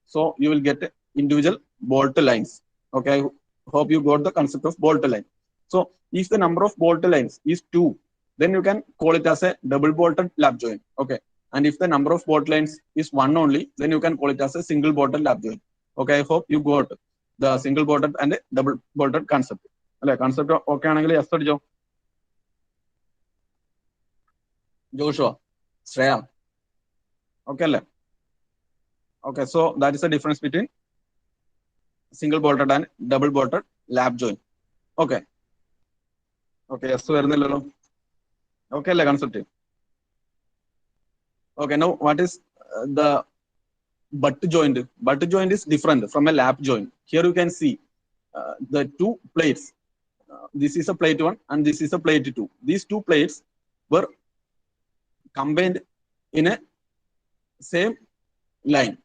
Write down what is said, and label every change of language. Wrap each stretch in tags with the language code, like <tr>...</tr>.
<en>So you will get individual bolt lines. Okay, I hope you got the concept of bolt line. So if the number of bolt lines is 2, then you can call it as a double bolted lap joint. Okay, and if the number of bolt lines is 1 only, then you can call it as a single bolted lap joint. Okay, I hope you got the single bolted and double bolted concept.</en> <ml>അല്ലെ, concept okay ആണെങ്കിൽ S അടിച്ചോ.</ml> <en>Joshua, Shreya,</en> <ml>okay അല്ലേ?</ml> <en>Okay, so that is the difference between single bolted and double bolted lap joint.</en> <ml>Okay okay, S വരുന്നില്ലല്ലോ. Okay അല്ലേ concept?</ml> <en>Okay, now what is the butt joint? Butt joint is different from a lap joint. Here you can see the two plates. This is a plate 1 and this is a plate 2. These two plates were combined in a same line.</en>